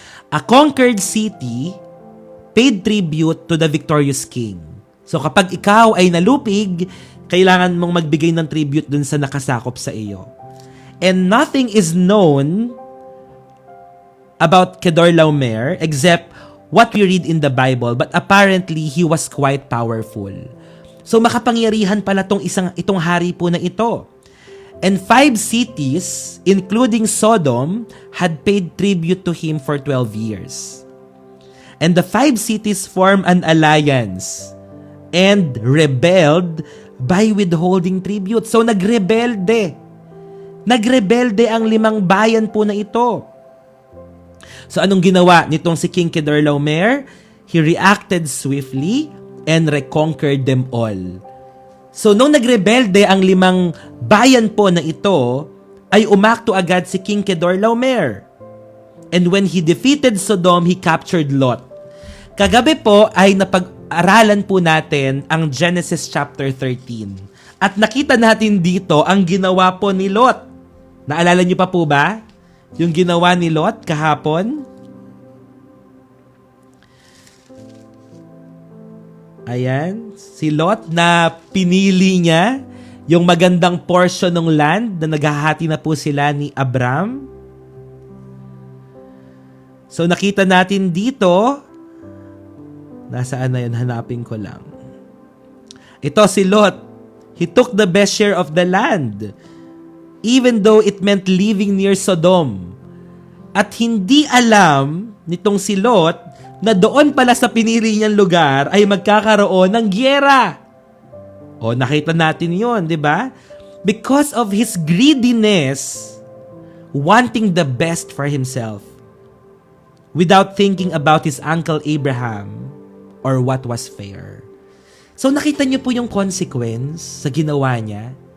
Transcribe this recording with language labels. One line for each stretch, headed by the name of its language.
English: A conquered city paid tribute to the victorious king.
Filipino: So kapag ikaw ay nalupig, kailangan mong magbigay ng tribute dun sa nakasakop sa iyo.
English: And nothing is known about Kedorlaomer except what we read in the Bible, but apparently he was quite powerful.
Filipino: So makapangyarihan pala itong hari po na ito.
English: And 5 cities, including Sodom, had paid tribute to him for 12 years. And the 5 cities formed an alliance and rebelled by withholding tribute.
Filipino: So nagrebelde. Nagrebelde ang 5 bayan po na ito. So anong ginawa nitong si King Kedorlaomer?
English: He reacted swiftly and reconquered them all.
Filipino: So nung nagrebelde ang 5 bayan po na ito, ay umakto agad si King Kedorlaomer.
English: And when he defeated Sodom, he captured Lot.
Filipino: Kagabi po ay napag-aralan po natin ang Genesis chapter 13. At nakita natin dito ang ginawa po ni Lot. Naalala niyo pa po ba? Yung ginawa ni Lot kahapon? Ayan, si Lot na pinili niya yung magandang portion ng land na naghahati na po sila ni Abram. So nakita natin dito, nasaan na yun? Hanapin ko lang. Ito si Lot.
English: He took the best share of the land, even though it meant living near Sodom.
Filipino: At hindi alam nitong si Lot na doon pala sa pinili niyang lugar ay magkakaroon ng gyera. O, nakita natin yon, di ba?
English: Because of his greediness, wanting the best for himself, without thinking about his uncle Abraham or what was fair.
Filipino: So nakita niyo po yung consequence sa ginawa niya.